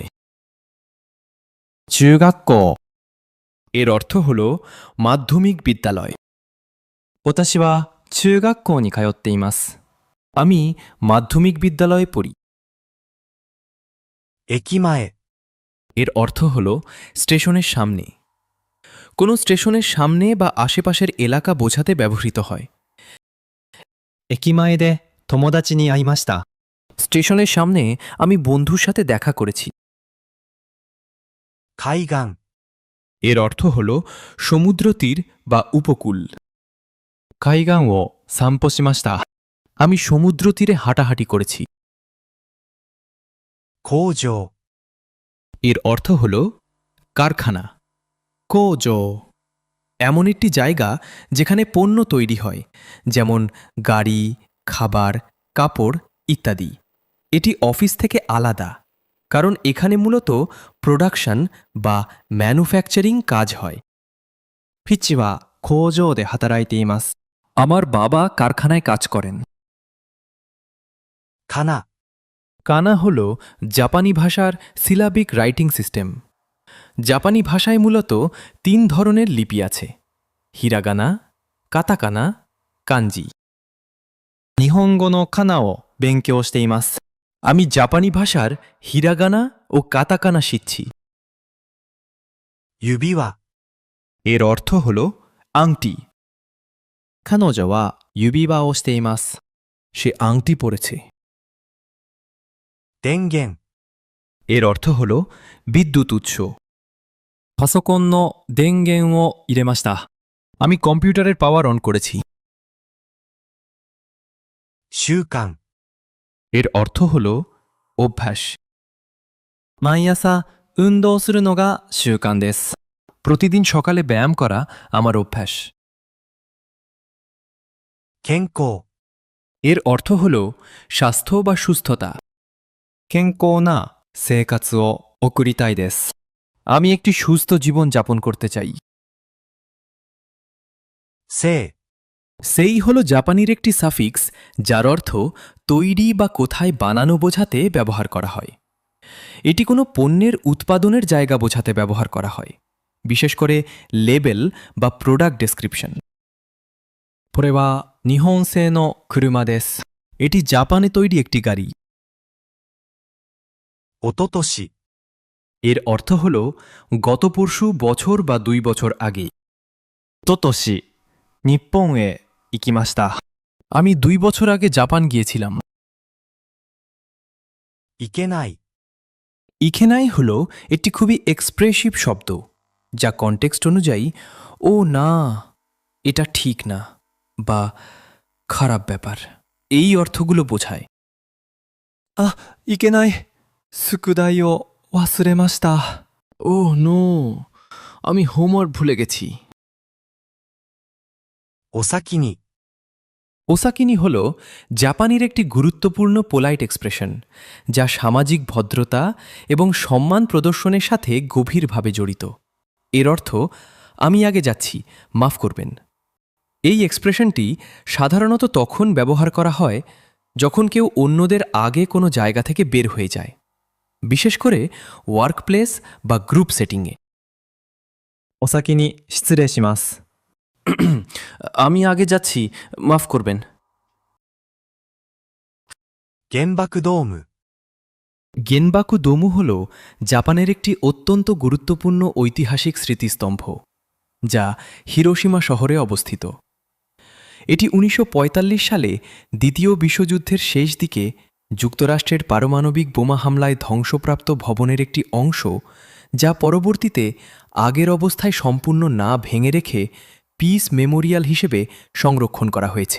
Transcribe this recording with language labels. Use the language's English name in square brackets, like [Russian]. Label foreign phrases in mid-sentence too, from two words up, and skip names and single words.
[Japanese] 中学校。 [Bangla] এর অর্থ হল মাধ্যমিক বিদ্যালয়। [Japanese] 私は中学校に通っています。 [Bangla] আমি মাধ্যমিক বিদ্যালয়ে পড়ি। [Japanese] 駅前。 [Bangla] এর অর্থ হল স্টেশনের সামনে। কোনো স্টেশনের সামনে বা আশেপাশের এলাকা বোঝাতে ব্যবহৃত হয়। [Japanese] 駅前で友達に会いました。 [Bangla] স্টেশনের সামনে আমি বন্ধুর সাথে দেখা করেছি। [Japanese] 海岸。 [Bangla] এর অর্থ হল সমুদ্র তীর বা উপকূল। [Japanese] 海岸を散歩しました。 [Bangla] আমি সমুদ্র তীরে হাঁটাহাঁটি করেছি। [Japanese] 工場。 [Bangla] এর অর্থ হল কারখানা। [Japanese] 工場。 [Bangla] এমন একটি জায়গা যেখানে পণ্য তৈরি হয়, যেমন গাড়ি, খাবার, কাপড় ইত্যাদি। এটি অফিস থেকে আলাদা, কারণ এখানে মূলত প্রোডাকশন বা ম্যানুফ্যাকচারিং কাজ হয়। [Japanese] 父は工場で働いています。 [Bangla] আমার বাবা কারখানায় কাজ করেন। [Japanese] かな。 [Bangla] কানা হল জাপানি ভাষার [English] syllabic writing system. [Bangla] জাপানি ভাষায় মূলত 3 ধরনের লিপি আছে: হিরাগানা, কাতাকানা, কাঞ্জি। [Japanese] 日本語のカナを勉強しています。 [Bangla] আমি জাপানি ভাষার হিরাগানা ও কাতাকানা শিখছি। [Japanese] 指輪、 [Bangla] এর অর্থ হল আংটি। [Japanese] 彼女は指輪をしています。 [Bangla] সে আংটি পরেছে। [Japanese] 電源、 [Bangla] এর অর্থ হল বিদ্যুৎ উৎস। [Japanese] パソコンの電源を入れました。 [Bangla] আমি কম্পিউটারের [English] power on [Bangla] করেছি। [Japanese] 習慣、 [Bangla] এর অর্থ হল অভ্যাস। [Japanese] 毎朝運動するのが習慣です。 [Bangla] প্রতিদিন সকালে ব্যায়াম করা আমার অভ্যাস। [Japanese] 健康、 [Bangla] এর অর্থ হল স্বাস্থ্য বা সুস্থতা। [Japanese] 健康な生活を送りたいです。 [Bangla] আমি একটি সুস্থ জীবন যাপন করতে চাই। [Japanese] 性、 [Bangla] সেই হল জাপানির একটি সাফিক্স যার অর্থ তৈরি বা কোথায় বানানো বোঝাতে ব্যবহার করা হয়। এটি কোনো পণ্যের উৎপাদনের জায়গা বোঝাতে ব্যবহার করা হয়, বিশেষ করে লেবেল বা [English] product description. [Japanese] これは日本製の車です。 [Bangla] এটি জাপানে তৈরি একটি গাড়ি। [Japanese] おととし、 [Bangla] এর অর্থ হল গত পরশু, বছর বা 2 বছর আগে। [Japanese] おととし、日本へ行きました。 [Bangla] আমি 2 বছর আগে জাপান গিয়েছিলাম। [Japanese] いけない、 [Bangla] ইখেনাই হল একটি খুবই এক্সপ্রেসিভ শব্দ যা কনটেক্সট অনুযায়ী ও না, এটা ঠিক না বা খারাপ ব্যাপার এই অর্থগুলো বোঝায়। [Japanese] あ、いけない。宿題を忘れました。 [English] oh no, [Bangla] আমি হোমওয়ার্ক ভুলে গেছি। [Japanese] お先に、 [Bangla] ওসাকিনি হল জাপানির একটি গুরুত্বপূর্ণ [English] polite expression [Bangla] যা সামাজিক ভদ্রতা এবং সম্মান প্রদর্শনের সাথে গভীরভাবে জড়িত। এর অর্থ আমি আগে যাচ্ছি, মাফ করবেন। এই এক্সপ্রেশনটি সাধারণত তখন ব্যবহার করা হয় যখন কেউ অন্যদের আগে কোনো জায়গা থেকে বের হয়ে যায়, বিশেষ করে ওয়ার্কপ্লেস বা গ্রুপ সেটিংয়ে। [Japanese] お先に失礼します。 [Bangla] আমি আগে যাচ্ছি, মাফ করবেন। [Japanese] 原爆ドーム、 [Bangla] গেনবাকু দোমু হল জাপানের একটি অত্যন্ত গুরুত্বপূর্ণ ঐতিহাসিক স্মৃতিস্তম্ভ যা হিরোশিমা শহরে অবস্থিত। এটি 1945 সালে দ্বিতীয় বিশ্বযুদ্ধের শেষ দিকে যুক্তরাষ্ট্রের পারমাণবিক বোমা হামলায় ধ্বংসপ্রাপ্ত ভবনের একটি অংশ, যা পরবর্তীতে আগের অবস্থায় সম্পূর্ণ না ভেঙে রেখে [English] peace memorial [Bangla] হিসেবে সংরক্ষণ করা হয়েছে।